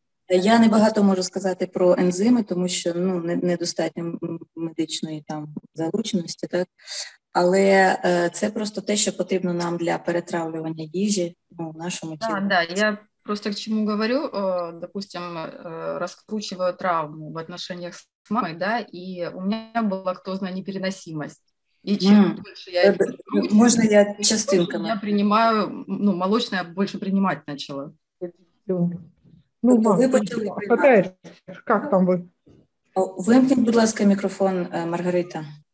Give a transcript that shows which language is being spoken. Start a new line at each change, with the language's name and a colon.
Ukrainian: Я не багато можу сказати про ензими, тому що недостатньо медичної там залученості, так? Але це просто те, що потрібно нам для перетравлювання їжі в нашому тілі.
Russian: Да, я просто к чему говорю, допустим, раскручиваю травму в отношениях с мамой, да, и у меня была лактозная непереносимость. И чем больше я это раскручиваю,
Ukrainian: можно я частинками?
Russian: Я принимаю, молочное больше принимать начала.
Ukrainian: Ви почали приймати. Як там ви? Вимкніть, будь ласка, мікрофон, Маргарита.